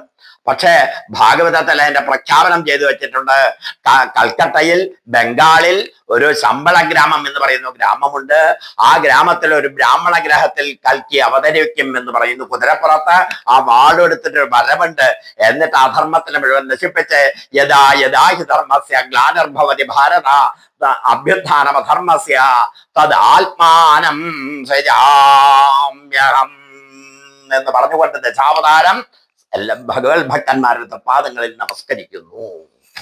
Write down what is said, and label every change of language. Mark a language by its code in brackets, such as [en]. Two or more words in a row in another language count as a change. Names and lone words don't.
[ml] പക്ഷേ ഭാഗവതത്തിൽ അതിന്റെ പ്രഖ്യാപനം ചെയ്തു വെച്ചിട്ടുണ്ട്. കൽക്കട്ടയിൽ, ബംഗാളിൽ ഒരു ശമ്പള ഗ്രാമം എന്ന് പറയുന്ന ഗ്രാമമുണ്ട്. ആ ഗ്രാമത്തിൽ ഒരു ബ്രാഹ്മണ ഗ്രഹത്തിൽ കൽക്കി അവതരിക്കും എന്ന് പറയുന്നു. കുതിരപ്പുറത്ത് ആ വാളെടുത്തിട്ട് വരവുണ്ട്. എന്നിട്ട് അധർമ്മത്തിനെ മുഴുവൻ നശിപ്പിച്ച് [sa] യഥാ യഥാ ഹി ധർമ്മസ്യ ഗ്ലാനിർഭവതി ഭാരത അഭ്യുത്ഥാനമധർമ്മസ്യ തദാത്മാനം സൃജാമ്യഹം എന്ന് [ml] പറഞ്ഞുകൊണ്ട് ദശാവതാരം എല്ലാ ഭഗവത് ഭക്തന്മാരുടെ പാദങ്ങളിൽ നമസ്കരിക്കുന്നു.